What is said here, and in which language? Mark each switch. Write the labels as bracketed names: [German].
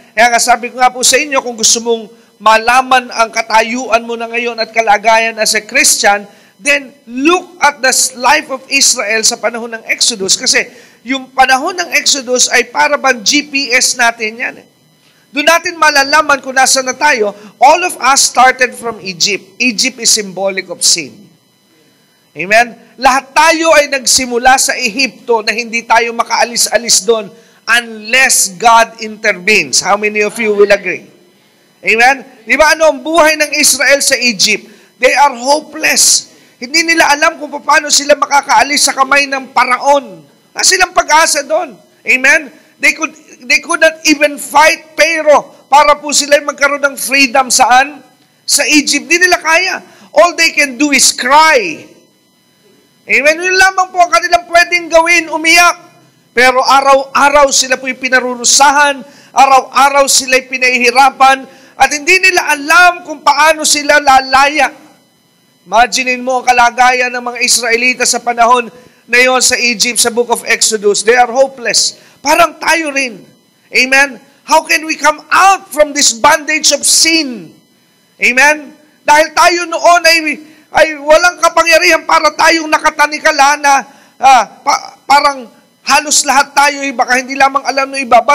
[Filipino] Kaya nga sabi ko nga po sa inyo, kung gusto mong malaman ang katayuan mo na ngayon at kalagayan as a Christian, [English] then look at the life of Israel [Filipino] sa panahon ng Exodus. Kasi yung panahon ng Exodus ay para bang GPS natin yan. Doon natin malalaman kung nasa na tayo. [English] All of us started from Egypt. Egypt is symbolic of sin. Amen? [Filipino] Lahat tayo ay nagsimula sa Ehipto na hindi tayo makaalis-alis doon unless God intervenes. [English] How many of you will agree? Amen? [Filipino] Di ba ano ang buhay ng Israel sa Egypt? [English] They are hopeless. [Filipino] Hindi nila alam kung paano sila makakaalis sa kamay ng Paraon. Wala silang pag-asa doon. Amen? [English] They could not even fight Pharaoh [Filipino] para po sila magkaroon ng freedom saan? Sa Egypt. Di nila kaya. [English] All they can do is cry. Amen? [Filipino] Yun lamang po ang kanilang pwedeng gawin, umiyak. Pero araw-araw sila po'y pinarurusahan, araw-araw sila'y pinahihirapan, at hindi nila alam kung paano sila lalaya. Imaginin mo ang kalagayan ng mga Israelita sa panahon na yon sa Egypt, sa book of Exodus. [English] They are hopeless. [Filipino] Parang tayo rin. [English] Amen? How can we come out from this bondage of sin? Amen? [Filipino] Dahil tayo noon ay walang kapangyarihan para tayong nakatanikala na parang halos lahat tayo, baka hindi lamang alam ng iba.